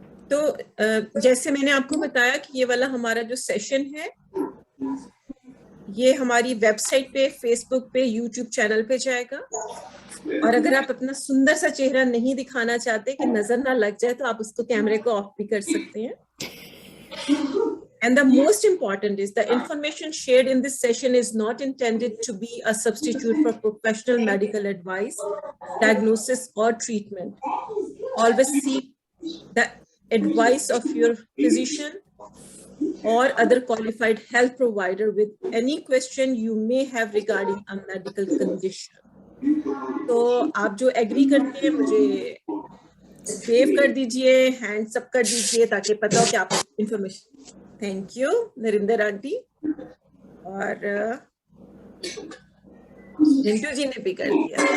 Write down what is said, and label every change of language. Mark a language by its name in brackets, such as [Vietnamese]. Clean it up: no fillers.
[Hindi] तो जैसे मैंने आपको बताया कि ये वाला हमारा जो सेशन है ये हमारी वेबसाइट पे, फेसबुक पे, यूट्यूब चैनल पे जाएगा। और अगर आप अपना सुंदर सा चेहरा नहीं दिखाना चाहते कि नजर ना लग जाए, तो आप उसको कैमरे को ऑफ भी कर सकते हैं। [English] And the most important is the information shared in this session is not intended to be a substitute for professional medical advice, diagnosis, or treatment. Always seek the advice of your physician or other qualified health provider with any question you may have regarding a medical condition. [Hindi] तो आप जो agree करते हैं मुझे wave कर दीजिए, hands up कर दीजिए ताकि पता हो कि आप information. Thank you Narinder aunty, और रिंटू जी ने भी कर दिया।